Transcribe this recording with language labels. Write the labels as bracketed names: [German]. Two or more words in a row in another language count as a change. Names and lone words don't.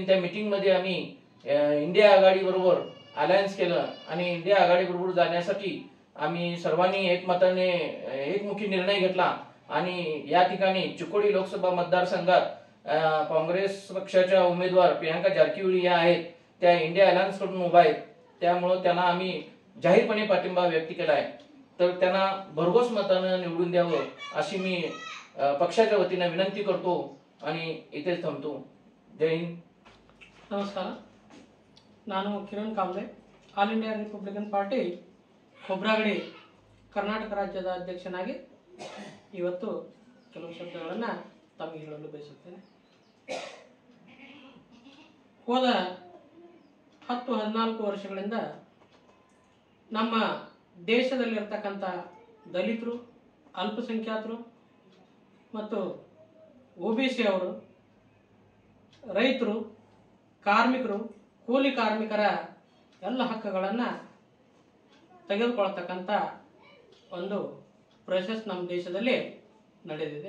[Marathi] त्या मीटिंगमध्ये आम्ही इंडिया आघाडी बरोबर अलायन्स केलं आणि इंडिया आघाडी बरोबर जाण्यासाठी आम्ही सर्वांनी एकमताने एकमुखी निर्णय घेतला आणि या ठिकाणी चिकोडी लोकसभा मतदारसंघात काँग्रेस पक्षाच्या उमेदवार प्रियांका जारकिहोळी या आहेत, त्या इंडिया अलायन्स कडून उभा आहेत. त्यामुळे त्यांना आम्ही जाहीरपणे पाठिंबा व्यक्त केला आहे. तर त्यांना भरघोस मतानं निवडून द्यावं अशी मी पक्षाच्या वतीनं विनंती करतो आणि इथेच थांबतो. जय हिंद. [Kannada] ನಮಸ್ಕಾರ, ನಾನು ಕಿರಣ್ ಕಾಂಬ್ಳೆ, ಆಲ್ ಇಂಡಿಯಾ ರಿಪಬ್ಲಿಕನ್ ಪಾರ್ಟಿ ಖೋಬ್ರಾಗಡಿ ಕರ್ನಾಟಕ ರಾಜ್ಯದ ಅಧ್ಯಕ್ಷನಾಗಿ ಇವತ್ತು ಕೆಲವು ಶಬ್ದಗಳನ್ನು ತಮಗೆ ಹೇಳಲು ಬಯಸುತ್ತೇನೆ. ಹೋದ 10-14 ವರ್ಷಗಳಿಂದ ನಮ್ಮ ದೇಶದಲ್ಲಿರ್ತಕ್ಕಂಥ ದಲಿತರು, ಅಲ್ಪಸಂಖ್ಯಾತರು ಮತ್ತು OBC ಅವರು, ರೈತರು, ಕಾರ್ಮಿಕರು, ಕೂಲಿ ಕಾರ್ಮಿಕರ ಎಲ್ಲ ಹಕ್ಕುಗಳನ್ನು ತೆಗೆದುಕೊಳ್ಳತಕ್ಕಂಥ ಒಂದು ಪ್ರೊಸೆಸ್ ನಮ್ಮ ದೇಶದಲ್ಲಿ ನಡೆದಿದೆ.